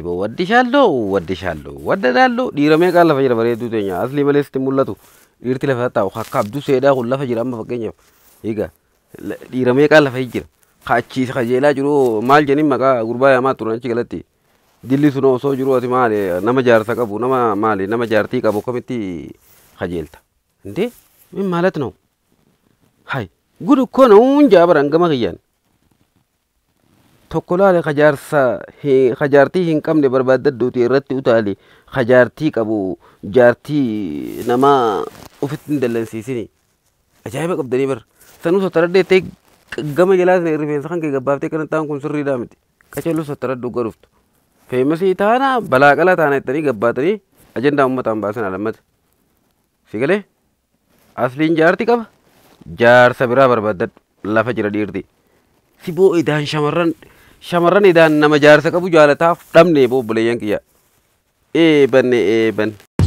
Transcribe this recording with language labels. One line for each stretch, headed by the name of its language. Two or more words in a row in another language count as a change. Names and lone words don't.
Oromo: boo waddishaallo waddadaallo dhiiramee kaan lafa jira bareedduu teenya aslii maleesti mul'atu dhiirti lafa taa'u akka abduu seedhaa kun lafa jira amma fakkeenyaaf egaa dhiiramee kaan lafa jira kachiisa kajeelaa jiru maal jedhin maqaa gurbaa yaamaa turan achi galatti dilli sun osoo jiru ati maali nama jaarsa qabu nama maali nama jaartii qabu akkamitti kajeelta indee min maalat na'u hay gudu ko na'uun jaabaran gama kiyyaan tokko laale kajaartii hin qabne barbaaddadduuti irratti utaali kajaartii qabu jaartii nama ofitti hin dallansiisini ajaa'iba qabdanii bar sanuu sottaraddeettee gama jalaas na rifeensa kan kee gabbaaftee kan ta'an kun sirriidhaa miti qacallu sottaraddu garuftu feemasii taana balaa qalaa taana jettanii gabbaatanii ajandaa uummataan baasan alammata figalee asliin jaarti qaba jaarsa biraa barbaaddadhu lafa jira dhiirti si boo idaan shamarran idaan nama jaarsa qabu jaalataaf dhabne boo buleeyyan kiyya eebanne eeban